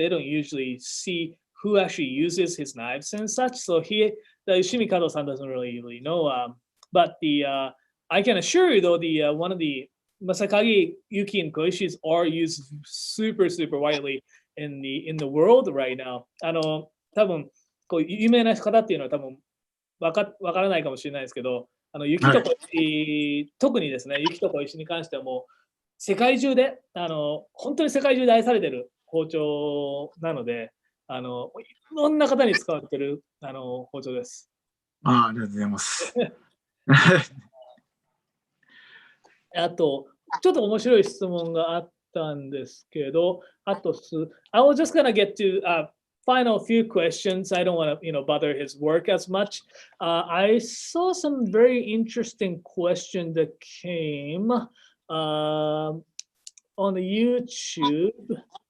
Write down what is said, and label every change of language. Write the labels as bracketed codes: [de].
[en] They don't usually see who actually uses his knives and such. So the Yoshimi Kato-san doesn't really know. But I can assure you though, one of the Masakage Yuki and Koishis are used super widely in the world right now. [ja] 多分こう有名な方っていうのは多分わからないかもしれないですけど、雪と小石、特にですね、雪と小石に関してはもう世界中で本当に世界中で愛されてる包丁なので、いろんな方に使われてる包丁です。ありがとうございます。あとちょっと面白い質問があったんですけど、 [en] I was just gonna get to final few questions. I don't want to, bother his work as much. I saw some very interesting question that came on the YouTube.